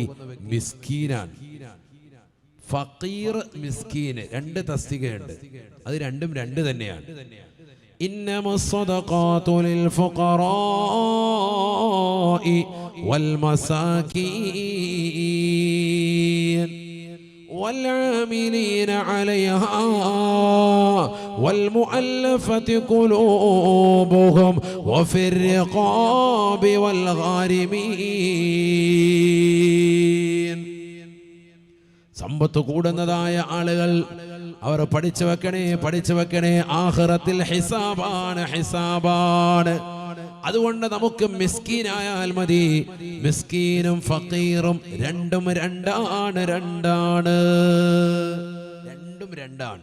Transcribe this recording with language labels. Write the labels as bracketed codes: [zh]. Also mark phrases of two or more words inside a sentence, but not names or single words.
[ml] മിസ്കീനാണ്. ഫഖീർ, മിസ്കീന് 2 തസ്തികയുണ്ട്. അത് രണ്ടും 2 തന്നെയാണ്. [ar] إنما الصدقات للفقراء والمساكين والعاملين عليها والمؤلفة قلوبهم وفي الرقاب والغارمين. [ml] സമ്പത്ത് കൂടുന്നതായ ആളുകൾ അവർ പഠിച്ചു വെക്കണേ. ആഖിറത്തിൽ ഹിസാബാണ്. അതുകൊണ്ട് നമുക്ക് മിസ്കീനായാൽ മതി. മിസ്കീനും ഫഖീറും രണ്ടും രണ്ടാണ്.